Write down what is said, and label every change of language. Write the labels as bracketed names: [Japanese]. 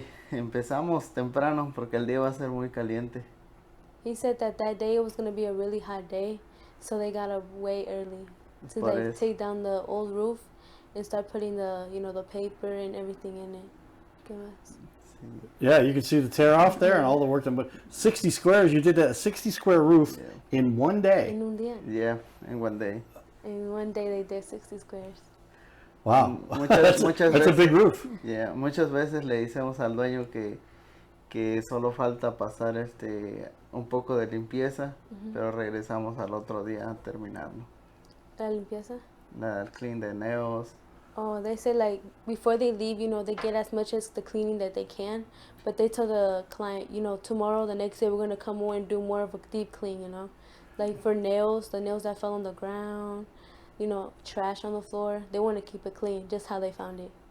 [Spanish] Empezamos temprano porque el día va a ser muy caliente. [English] He said that day it was going to be a really hot day, so they got up way early to take down the old roof and start putting the paper and everything in it. [Spanish] ¿Qué más? [English] Yeah, you can see the tear off there and all the work done. But 60 squares, you did that 60 square roof in one day. [Spanish] En un día. [English] Yeah, in one day. In one day they did 60 squares. Wow, [Spanish] muchas [English] that's [Spanish] veces, [English] a big roof. [Spanish] Yeah, muchas veces le decimos al dueño que solo falta pasar un poco de limpieza, pero regresamos al otro día a terminarlo. La limpieza? [English] Clean the nails. Oh, they say like before they leave, they get as much as the cleaning that they can, but they tell the client, tomorrow, the next day, we're going to come over and do more of a deep clean, Like for nails, the nails that fell on the ground, trash on the floor, they want to keep it clean, just how they found it.